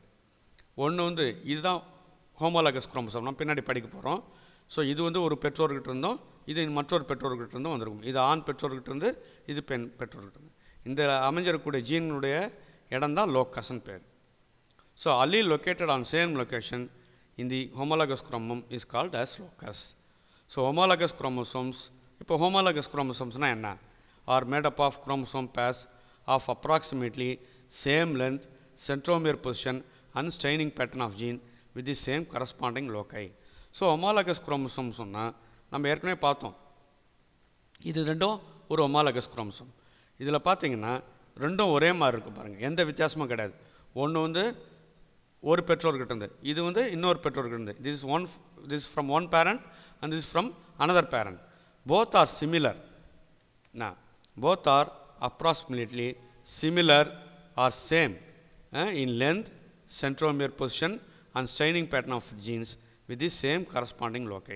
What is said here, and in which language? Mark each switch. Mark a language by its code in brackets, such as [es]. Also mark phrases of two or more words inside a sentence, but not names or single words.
[ta] ஒன்று வந்து இதுதான் [en] homologous chromosome, [ta] நம்ம பின்னாடி படிக்க போகிறோம். ஸோ இது வந்து ஒரு பெற்றோர்கிட்ட இருந்தோம், இது மற்றொரு பெற்றோர்கிட்ட இருந்தும் வந்திருக்கும். இது ஆண் பெற்றோர்கிட்ட இருந்து, இது பெண் பெற்றோர்கிட்ட இருந்து. இந்த அமைஞ்சிருக்கக்கூடிய ஜீனுடைய இடம் தான் லோக்கஸ்ன்னு பேர். [en] ஸோ allele located on same location in the homologous chromosome is called as locus. ஸோ homologous chromosomes, இப்போ homologous chromosomes என்ன? Are made up of chromosome pairs of approximately same length, centromere position and staining pattern of gene with the same corresponding loci. [ta] ஸோ [en] homologous chromosomes [ta] சொன்னால் நம்ம ஏற்கனவே பார்த்தோம், இது ரெண்டும் ஒரு [en] homologous chromosome. [ta] இதில் பார்த்தீங்கன்னா ரெண்டும் ஒரே மாதிரி இருக்கும் பாருங்கள், எந்த வித்தியாசமும் கிடையாது. ஒன்று வந்து ஒரு பெற்றோர்கிட்ட இருந்து, இது வந்து இன்னொரு பெற்றோர்கிட்ட இருந்து. [en] This is from one parent and this is from another parent. Both are similar. Now, both are approximately similar or same in length, centromere position and staining pattern of genes with the same corresponding loci.